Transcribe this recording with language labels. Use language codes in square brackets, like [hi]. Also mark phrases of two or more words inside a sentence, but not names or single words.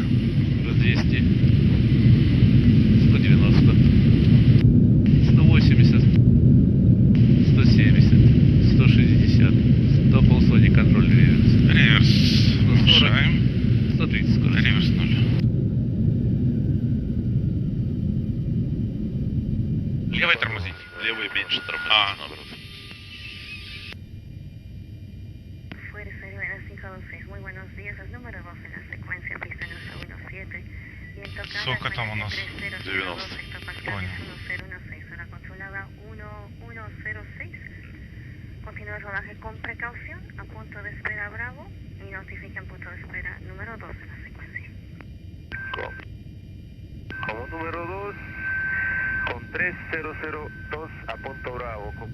[ru] 200, 190, 180, 170, 160, 100 полсотни контроль реверс. Реверс. 140, Повышаем. 130 скорость. Реверс 0. Левой тормозить. Левый меньше тормозить, А. наоборот. [es] Fuera 09. 526, muy buenos días. Es número 2 en la secuencia, pista número 17. Viento [ru] Сколько там у нас? [es] 3002, sector parcial [ru] Понял. [es] 1016, zona controlada 1106. Continúa el rodaje con precaución, a punto de espera Bravo y notifica en punto de espera número 2 en la secuencia. Como número 2, con 3002 a punto Bravo.